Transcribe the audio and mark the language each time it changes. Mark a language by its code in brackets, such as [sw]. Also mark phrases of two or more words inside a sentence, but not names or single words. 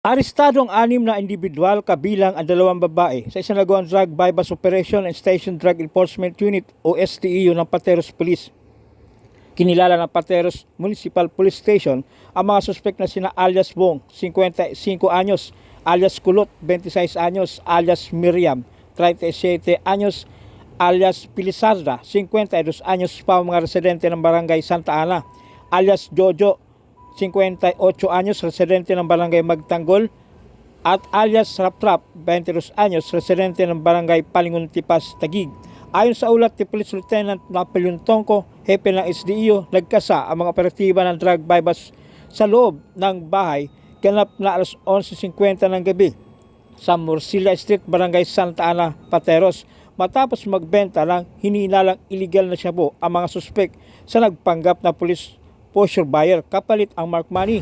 [tl] Arestado ang 6 na individual kabilang ang 2 babae sa isang nagawang [en] drug bypass operation [tl] and Station Drug Enforcement Unit o STEU ng Pateros Police. Kinilala ng Pateros Municipal Police Station ang mga suspect na sina alias Bong, 55 anyos, alias Kulot, 26 anyos, alias Miriam, 37 anyos, alias Pilisarda, 52 anyos pa mga residente ng Barangay Santa Ana, alias Jojo, 58 anyos, residente ng Barangay Magtanggol, at alias Rap-Rap, 22 anyos, residente ng Barangay Palinguntipas, Taguig. Ayon sa ulat ni Police Lieutenant Napoleon Tongco, hepe ng SDEO, nagkasa ang mga operatiba ng [en] drug bypass [tl] sa loob ng bahay ganap na alas 11:50 ng gabi sa Morcilla Street, Barangay Santa Ana, Pateros, matapos magbenta ng hinihinalang illegal na shabu ang mga suspek sa nagpanggap na [en] police posture buyer [tl] kapalit ang [en] mark money.